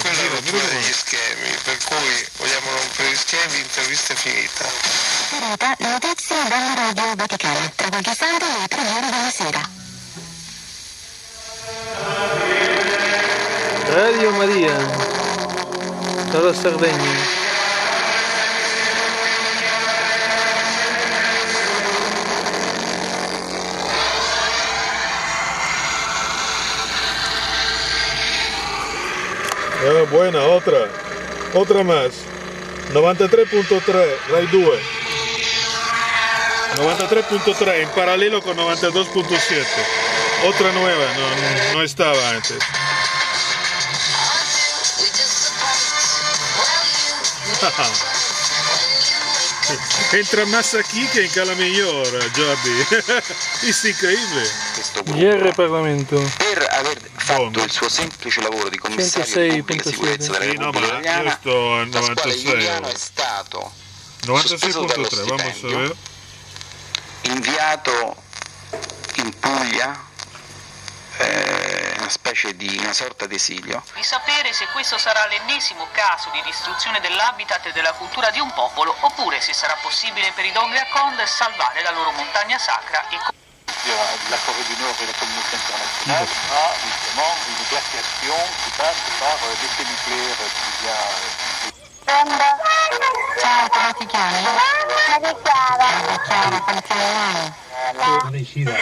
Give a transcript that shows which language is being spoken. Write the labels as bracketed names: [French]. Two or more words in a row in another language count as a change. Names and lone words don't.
[Italian] quella rottura degli schemi, per cui vogliamo rompere gli schemi, l'intervista è finita. Le notizie dalla Radio Vaticana, tra qualche sabato e le 3 ore della sera. Radio Maria, dalla Sardegna. [Spanish] Buena, otra más. 93.3, Rai 2. 93.3 en paralelo con 92.7. Otra nueva, no estaba antes. Entra más aquí que en Calamayor, Jordi. Es increíble. [Italian] GR Parlamento. Per aver fatto il suo semplice lavoro di commissario di pubblica sicurezza della Repubblica Italiana, Pasquale Giuliano è stato [Spanish] 96.3, vamos a ver. [Italian] Inviato in Puglia, una sorta d'esilio. Di sapere se questo sarà l'ennesimo caso di distruzione dell'habitat e della cultura di un popolo, oppure se sarà possibile per i Dongria Kond salvare la loro montagna sacra e [French] la Corée du Nord et la communauté internationale a justement une glaciation qui passe par l'effet nucléaire qui vient. [Italian] Ciao, come ti chiami? Chiara, quanti anni hai?